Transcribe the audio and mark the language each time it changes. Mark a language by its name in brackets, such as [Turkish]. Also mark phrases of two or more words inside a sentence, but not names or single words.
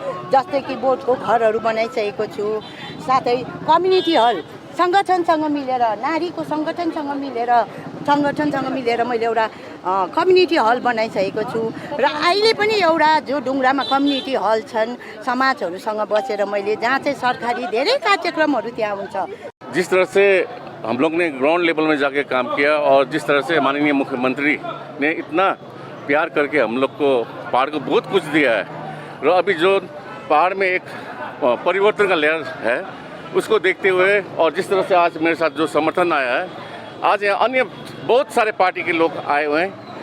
[Nepali] जस्तै कि बोर्डको घरहरू बनाइसकेको छु, साथै [English] community hall [Nepali] सङ्गठनसँग मिलेर नारीको सङ्गठनसँग मिलेर मैले एउटा [English] community hall [Nepali] बनाइसकेको छु र अहिले पनि एउटा जो डुङ्ग्रामा [English] community hall [Nepali] छन् समाजहरूसँग बसेर मैले जहाँ चाहिँ सरकारी धेरै कार्यक्रमहरू त्यहाँ हुन्छ। [Hindi] जिस तरह से हम लोग ने [English] ground level [Hindi] में जाके काम किया और जिस तरह से माननीय मुख्यमंत्री ने इतना प्यार करके हम लोग को पहाड़ को बहुत कुछ दिया है और अभी जो पहाड़ में एक परिवर्तन का लहर है उसको देखते हुए और जिस तरह से आज मेरे साथ जो समर्थन आया है, आज यहाँ अन्य बहुत सारे पार्टी के लोग आए हुए हैं।